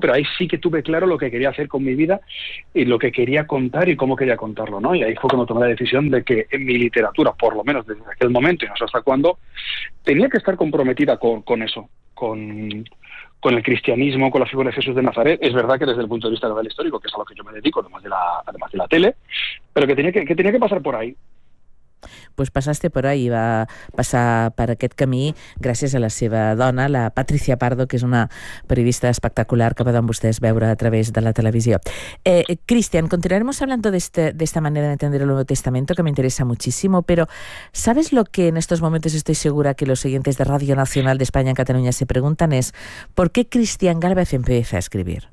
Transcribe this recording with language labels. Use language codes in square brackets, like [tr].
[es] Pero ahí sí que tuve claro lo que quería hacer con mi vida y lo que quería contar y cómo quería contarlo, ¿no? Y ahí fue cuando tomé la decisión de que en mi literatura, por lo menos desde aquel momento y no sé hasta cuándo, tenía que estar comprometida con eso, con el cristianismo, con la figura de Jesús de Nazaret. Es verdad que desde el punto de vista del histórico, que es a lo que yo me dedico, además de la tele, pero que tenía que pasar por ahí. [ca] Pues passaste per ahí, va passar per aquest camí gràcies a la seva dona, la Patricia Pardo, que és una periodista espectacular que poden vostès veure a través de la televisió. [es] Cristian, continuaremos hablando de esta manera de entender el Nuevo Testamento, que me interesa muchísimo, pero ¿sabes lo que en estos momentos estoy segura que los oyentes de Radio Nacional de España en Cataluña se preguntan? Es ¿por qué Cristian Gálvez empieza a escribir?